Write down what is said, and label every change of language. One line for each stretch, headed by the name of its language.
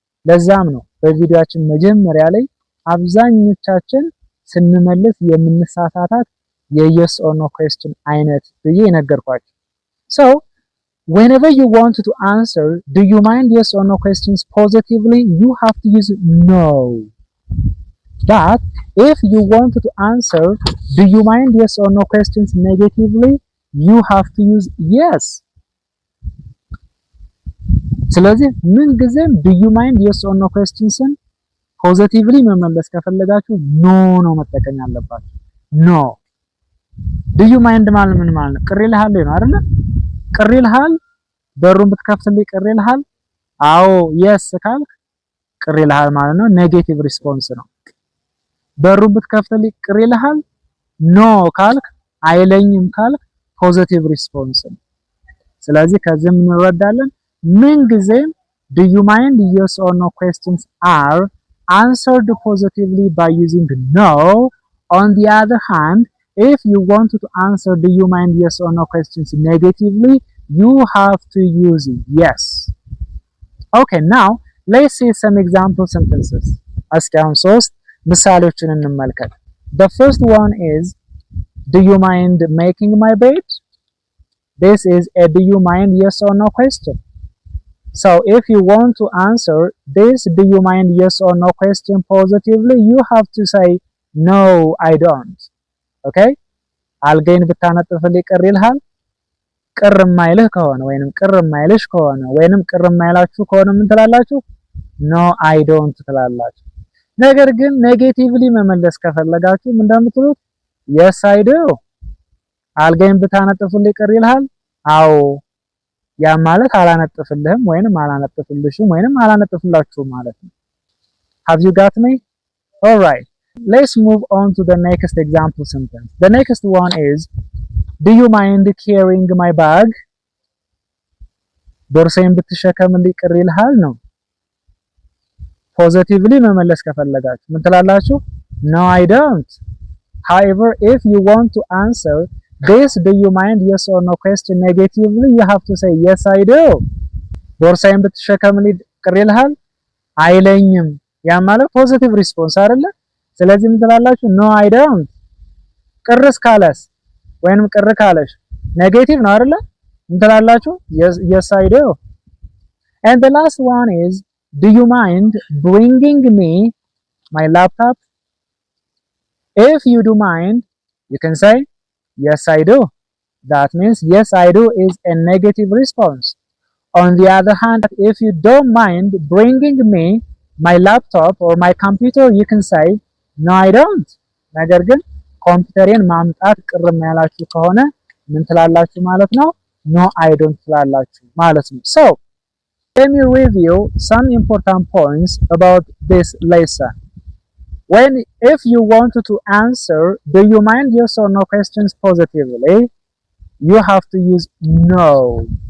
Amharic: ለዛም ነው በቪዲዮአችን መጀመሪያ ላይ አብዛኞቻችን ስንመልስ የምንሳሳታት የየስ ኦር ኖ question አይነት ብዬ ነገርኳችሁ።
English: So whenever you want to answer do you mind yes or no questions positively, you have to use no. But if you want to answer do you mind yes or no questions negatively, you have to use yes.
Amharic: ስለዚህ ምን ጊዜም do you mind yes or no questionsን ፖዚቲቭሊ መመለስ ከፈለጋችሁ ኖ ነው መጠቀም ያለባችሁ። ኖ do you mind ማለት ምን ማለት ነው? ቅር ይልሃል ነው አይደለ? ቅር ይልሃል፣ በሩን ብትከፍትልኝ ቅር ይልሃል? አዎ yes ካልክ ቅር ይልሃል ማለት ነው። ኔጌቲቭ ሪስፖንስ ነው። በሩን ብትከፍትልኝ ቅር ይልሃል? ኖ ካልክ አይለኝም ካልክ ፖዚቲቭ ሪስፖንስ ነው። ስለዚህ ከዚህም እንረዳለን ምን ጊዜም do you mind yes or no questions are answered positively by using no.
English: On the other hand, if you want to answer do you mind yes or no questions negatively, you have to use yes. Okay, now let's see some example sentences.
Amharic: እስኪ አሁን ሶስት ምሳሌዎችን እንመልከት።
English: The first one is do you mind making my bed? This is a do you mind yes or no question. So if you want to answer this do you mind yes or no question positively, you have to say no, I don't.
Amharic: Okay? አልጋዬን ብታነጥፍልኝ ቅር ይልሃል? ቅር የማይልህ ከሆነ ወይንም ቅር የማይልሽ ከሆነ ወይንም ቅር የማይላችሁ ከሆነ ምን ትላላችሁ?
English: no, I don't
Amharic: ትላላችሁ። ነገር ግን ኔጌቲቭሊ መመለስ ከፈለጋችሁ ምን እንደምትሉት
English: yes, I do.
Amharic: አልጋዬን ብታነጥፍልኝ ቅር ይልሃል? አዎ። ያ ማለት አላነጥፍልህም ወይንም አላነጥፍልሽም ወይንም አላነጥፍላችሁም ማለት ነው።
English: Have you got me? All right. Let's move on to the next example sentence. The next one is, do you mind carrying my bag?
Amharic: ቦርሳዬን ብትሸከምልኝ ቅር ይልሃል ነው። ፖዚቲቭሊ መመለስ ከፈለጋችሁ ምን ትላላችሁ?
English: No, I don't. However, if you want to answer this do you mind yes or no question negatively, you have to say yes, I do.
Amharic: ቦርሳዬን ብትሸከምልኝ ቅር ይልሃል? አይለኝም። ያ ማለት ፖዚቲቭ ሪስፖንስ አይደለ? ስለዚህ ምን ትላላችሁ?
English: No, I don't.
Amharic: ቅርስ ካለስ ወይንም ቅር ካለሽ ኔጌቲቭ ነው አይደለ? ምን ትላላችሁ?
English: Yes, I do. And the last one is, do you mind bringing me my laptop? If you do mind, you can say yes, I do. That means yes, I do is a negative response. On the other hand, if you don't mind bringing me my laptop or my computer, you can say no, I don't.
Amharic: ነገር ግን ኮምፒውተሬን ማምጣት ቅር የሚያላችሁ ከሆነ ምን ትላላችሁ ማለት ነው?
English: No, I don't
Amharic: ትላላችሁ ማለት ነው።
English: So, let me review some important points about this lesson. If you want to answer do you mind yes or no questions positively, you have to use no.